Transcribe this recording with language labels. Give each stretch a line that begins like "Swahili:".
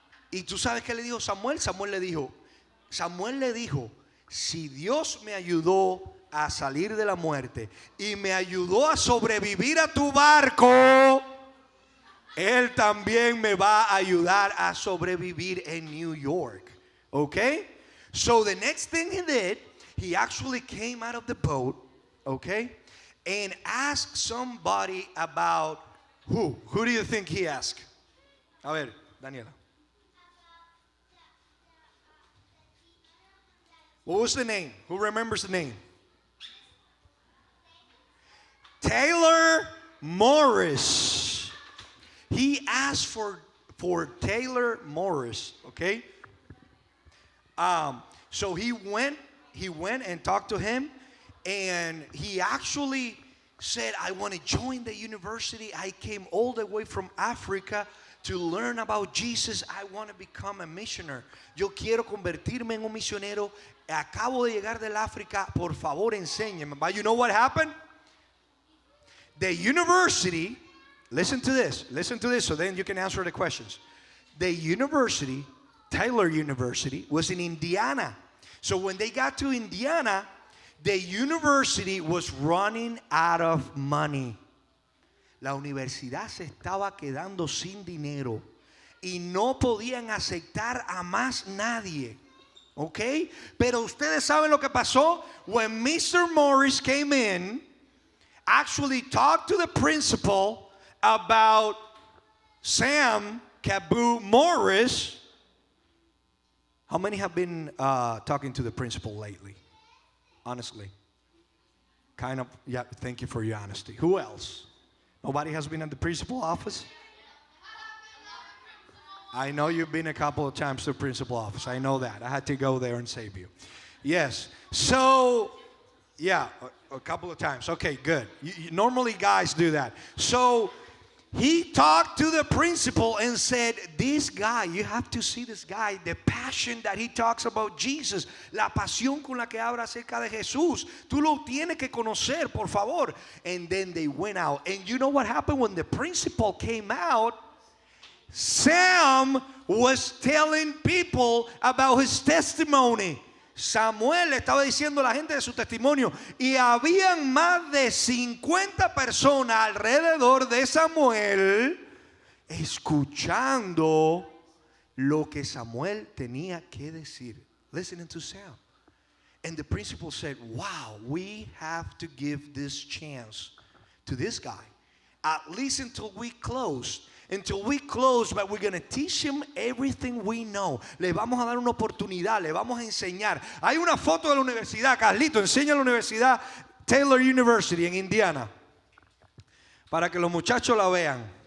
Spanish: Y tú sabes qué le dijo Samuel. Samuel le dijo, si Dios me ayudó a salir de la muerte y me ayudó a sobrevivir a tu barco, Él también me va a ayudar a sobrevivir en New York.
English: Okay? So the next thing he did, he actually came out of the boat, okay? And asked somebody about who? Who do you think he asked?
Spanish: A ver, Daniela.
English: What was the name? Who remembers the name? Taylor Morris. He asked for Taylor Morris, okay? So he went and talked to him, and he actually said, I want to join the university. I came all the way from Africa to learn about Jesus. I want to become a missionary.
Spanish: Yo quiero convertirme en un misionero. Acabo de llegar del África. Por favor, enséñeme.
English: But you know what happened? The university, listen to this so then you can answer the questions. The university, Taylor University, was in Indiana. So when they got to Indiana, the university was running out of money.
Spanish: La universidad se estaba quedando sin dinero y no podían aceptar a más nadie. ¿Ok? Pero ustedes saben lo que pasó.
English: When Mr. Morris came in, actually talked to the principal about Sam Cabu Morris. How many have been talking to the principal lately? Honestly. Kind of, yeah, thank you for your honesty. Who else? Nobody has been at the principal office? I know you've been a couple of times to the principal office. I know that. I had to go there and save you. Yes. So, yeah, a couple of times. Okay, good. Normally guys do that. So, he talked to the principal and said, this guy, you have to see this guy, the passion that he talks about Jesus,
Spanish: la pasión con la que habla acerca de Jesús. Tú lo tienes que conocer, por favor.
English: And then they went out. And you know what happened when the principal came out? Sam was telling people about his testimony.
Spanish: Samuel le estaba diciendo a la gente de su testimonio, y habían más de 50 personas alrededor de Samuel escuchando lo que Samuel tenía que decir.
English: Listening to Sam. And the principal said, wow, we have to give this chance to this guy, at least until we close. Until we close, but we're going to teach him everything we know.
Spanish: Le vamos a dar una oportunidad, le vamos a enseñar. Hay una foto de la universidad, Carlito, enseña la universidad Taylor University en Indiana, para que los muchachos la vean.